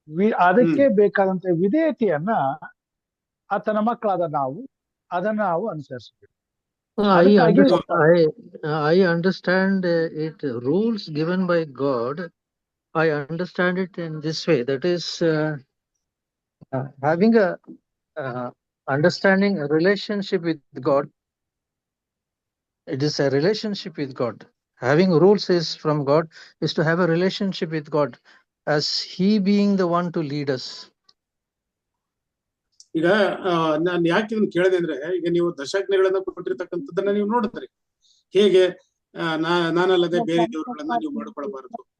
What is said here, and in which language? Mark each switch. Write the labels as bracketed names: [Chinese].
[Kannada] ಅದಕ್ಕೆ ಬೇಕಾದಂತ ವಿಧೇಯತೆಯನ್ನ ಆತನ ಮಕ್ಕಳಾದ ಅದನ್ನ ನಾವು ಅನುಸರಿಸಬೇಕು. [English] I understand it. Rules given by God, I understand it in this way. That is, having a understanding a relationship with God. It is a relationship with God. Having rules is from God, is to have a relationship with God, as He being the one to lead us. [Kannada] ಈಗ ನಾನು ಯಾಕೆ ಇದನ್ನ ಕೇಳಿದೆ ಅಂದ್ರೆ, ಈಗ ನೀವು ದಶಾಜ್ಞೆಗಳನ್ನ ಕೊಟ್ಟಿರ್ತಕ್ಕಂಥದ್ದನ್ನ ನೀವು ನೋಡಿದ್ರಿ. ಹೇಗೆ ನಾನಲ್ಲದೆ ಬೇರೆ ದೇವರುಗಳನ್ನ ನೀವು ಮಾಡ್ಕೊಳ್ಬಾರದು.